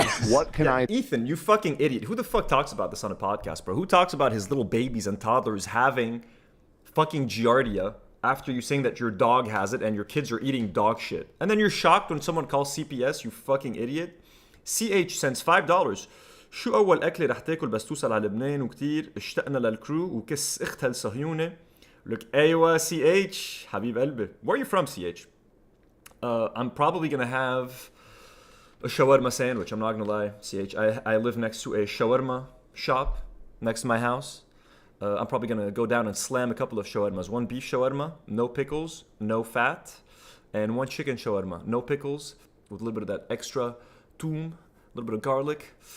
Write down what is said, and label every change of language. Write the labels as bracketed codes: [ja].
[en] What can I... Ethan, you fucking idiot. Who the fuck talks about this on a podcast, bro? Who talks about his little babies and toddlers having fucking giardia after you saying that your dog has it and your kids are eating dog shit? And then you're shocked when someone calls CPS, you fucking idiot. CH sends $5. [ar] شو أول أكلة رح تاكل بس توصل على لبنان وكتير اشتقنا للكرو وكس اختها الصهيونة. [en] Look, [ar] أيوة [en] CH [ar] حبيب قلبي. [en] Where are you from, CH? I'm probably gonna have a shawarma sandwich. I'm not gonna lie, CH. I live next to a shawarma shop next to my house. I'm probably gonna go down and slam a couple of shawarmas. One beef shawarma, no pickles, no fat, and one chicken shawarma, no pickles, with a little bit of that extra toom, a little bit of garlic.